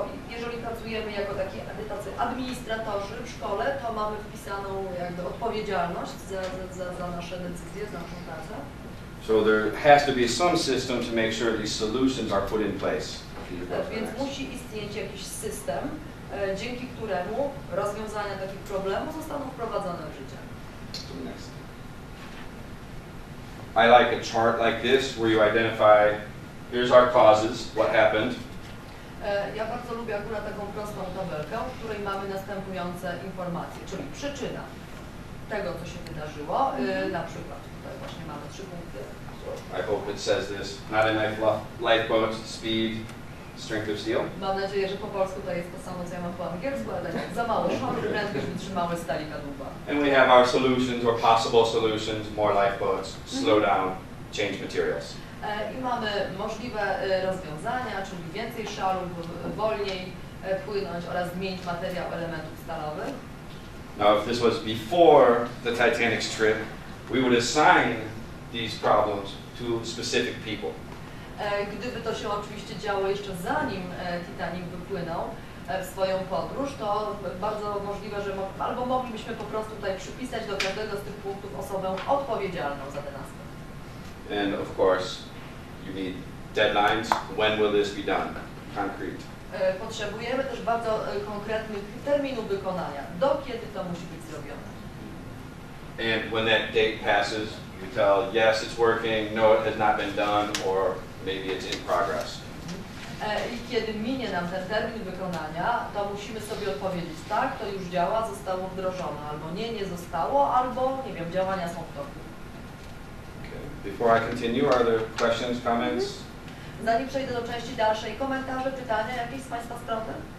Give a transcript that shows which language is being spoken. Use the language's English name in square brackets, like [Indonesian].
[Polish] Jeżeli pracujemy jako tacy administratorzy w szkole, to mamy wpisaną jakby odpowiedzialność za nasze decyzje, za naszą pracę. [English] So there has to be some system to make sure these solutions are put in place. [Polish] Więc musi istnieć jakiś system, dzięki któremu rozwiązania takich problemów zostaną wprowadzone w życie. [English] I like a chart like this where you identify, here's our causes, what happened. [Polish] Ja bardzo lubię akurat taką prostą tabelkę, w której mamy następujące informacje, czyli przyczyna tego, co się wydarzyło, na przykład tutaj właśnie mamy 3 punkty. [English] So I hope it says this, not enough lifeboat, speed, strength of steel. [Polish] Mam nadzieję, że po polsku to jest to samo, co ja mam po angielsku, ale tak, za mało szoru, prędkość wytrzymałość stali kadłuba. [English] And we have our solutions or possible solutions, more lifeboats, slow down, change materials. [Polish] I mamy możliwe rozwiązania, czyli więcej szalów, wolniej płynąć oraz zmienić materiał elementów stalowych. [English] Now, if this was before the Titanic's trip, we would assign these problems to specific people. [Polish] Gdyby to się oczywiście działo jeszcze zanim Titanic wypłynął w swoją podróż, to bardzo możliwe, że albo moglibyśmy po prostu tutaj przypisać do każdego z tych punktów osobę odpowiedzialną za ten aspekt. [English] And of course, you need deadlines. When will this be done? Concrete. [Polish] Potrzebujemy też bardzo konkretnych terminów wykonania. Do kiedy to musi być zrobione? [English] And when that date passes, you tell, yes, it's working, no, it has not been done, or maybe it's in progress. [Polish] I kiedy minie nam ten termin wykonania, to musimy sobie odpowiedzieć, tak, to już działa, zostało wdrożone, albo nie zostało, albo, nie wiem, działania są w toku. [English] Before I continue, are there questions, comments? [Polish] Zanim przejdę do części dalszej, komentarze, pytania jakieś z Państwa strony?